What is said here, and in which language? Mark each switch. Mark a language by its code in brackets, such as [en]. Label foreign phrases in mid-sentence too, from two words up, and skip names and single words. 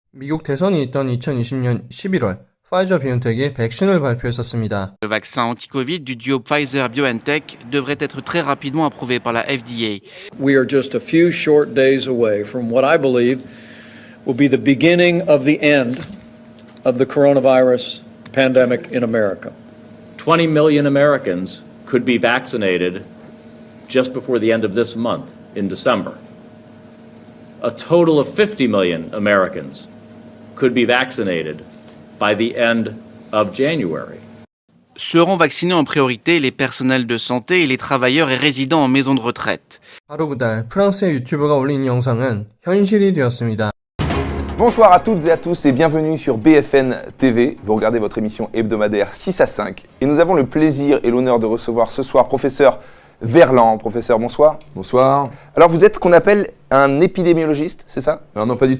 [ko] 미국 대선이 있던 2020년 11월, 파이저 비온텍이 백신을 발표했었습니다. [fr] Le vaccin anti-Covid du duo Pfizer-BioNTech devrait être très rapidement approuvé par la FDA. [en] We are just a few short days away from what I believe will be the beginning of the end of the coronavirus pandemic in America. 20 million Americans could be vaccinated just before the end of this month, in December. A total of 50 million Americans could be vaccinated by the end of January. [fr] Seront vaccinés en priorité les personnels de santé et les travailleurs et résidents en maison de retraite. [ko] 바로 그달 프랑스의 유튜버가 올린 영상은 현실이 되었습니다. [fr] Bonsoir à toutes et à tous et bienvenue sur BFN TV. Vous regardez votre émission hebdomadaire 6 à 5 et nous avons le plaisir et l'honneur de recevoir ce soir professeur Verland. Professeur, bonsoir. Bonsoir. Alors vous êtes ce qu'on appelle un épidémiologiste, c'est ça? Alors non, pas du tout.